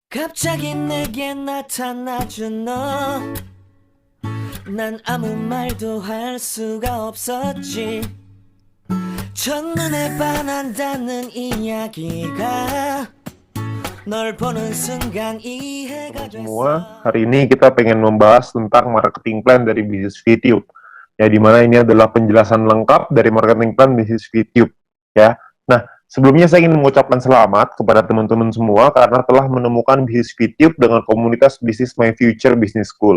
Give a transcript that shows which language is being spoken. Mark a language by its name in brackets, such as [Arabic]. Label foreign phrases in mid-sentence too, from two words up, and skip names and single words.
[Korean] 갑자기 내게 나타나준 너. 난 아무 말도 할 수가 없었지. 첫눈에 반한다는 이야기가 널 보는 순간 이해가 [Indonesian] Semua, [Korean] 됐어. [Indonesian] hari ini kita pengen membahas tentang [English] marketing plan [Indonesian] dari bisnis VTube. Ya, di mana ini adalah penjelasan lengkap dari [English] marketing plan [Indonesian] bisnis VTube. Ya, nah sebelumnya saya ingin mengucapkan selamat kepada teman-teman semua karena telah menemukan bisnis VTube dengan komunitas bisnis My Future Business School.